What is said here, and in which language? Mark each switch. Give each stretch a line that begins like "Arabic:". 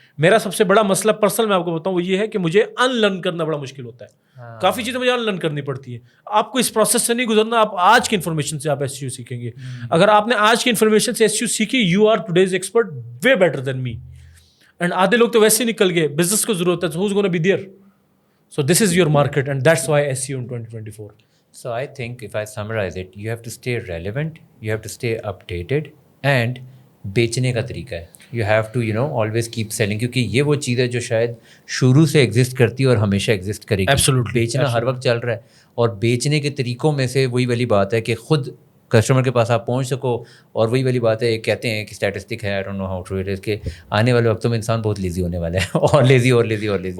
Urdu: میرا سب سے بڑا مسئلہ پرسنل میں آپ کو بتاؤں وہ یہ ہے کہ مجھے ان لرن کرنا بڑا مشکل ہوتا ہے. کافی چیزیں مجھے ان لرن کرنی پڑتی ہیں. آپ کو اس پروسیس سے نہیں گزرنا, آپ آج کی انفارمیشن سے آپ SEO سیکھیں گے. اگر آپ نے آج کی انفارمیشن سے SEO سیکھی,
English: You are today's expert way better than me.
Urdu: And آدھے لوگ تو ویسے ہی نکل گئے, بزنس کو ضرورت ہے,
English: so who's gonna be there? So this is your market and that's why SEO in 2024. So I think if I summarize it, you have to stay relevant, you have to stay updated, and
Urdu: بیچنے کا طریقہ ہے.
English: you have to always keep selling,
Urdu: کیونکہ یہ وہ چیز ہے جو شاید شروع سے ایگزسٹ کرتی ہے اور ہمیشہ ایگزسٹ کرے گی.
English: Absolutely.
Urdu: بیچنا ہر وقت چل رہا ہے, اور بیچنے کے طریقوں میں سے وہی والی بات ہے کہ خود کسٹمر کے پاس آپ پہنچ سکو. اور وہی والی بات ہے, کہتے ہیں کہ اسٹیٹسٹک ہے,
English: I don't know how true it is,
Urdu: کہ آنے والے وقتوں میں انسان بہت لیزی ہونے والا ہے, اور لیزی اور لیزی اور لیزی,